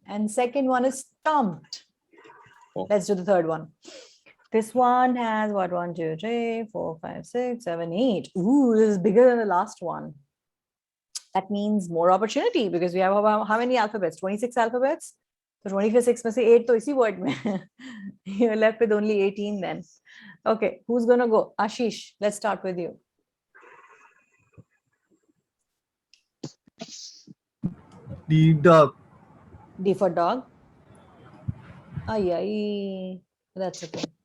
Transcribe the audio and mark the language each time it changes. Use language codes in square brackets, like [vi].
[en] And second one is stomped. Oh. Let's do the third one. This one has what? 1, 2, 3, 4, 5, 6, 7, 8. Ooh, this is bigger than the last one. That means more opportunity because we have about how many alphabets? 26 alphabets. [hi] So 26 में से 8 तो इसी word में. [en] You're left with only 18 then. Okay, who's gonna go? Ashish, let's start with you. D dog. D for dog. Ay. That's okay.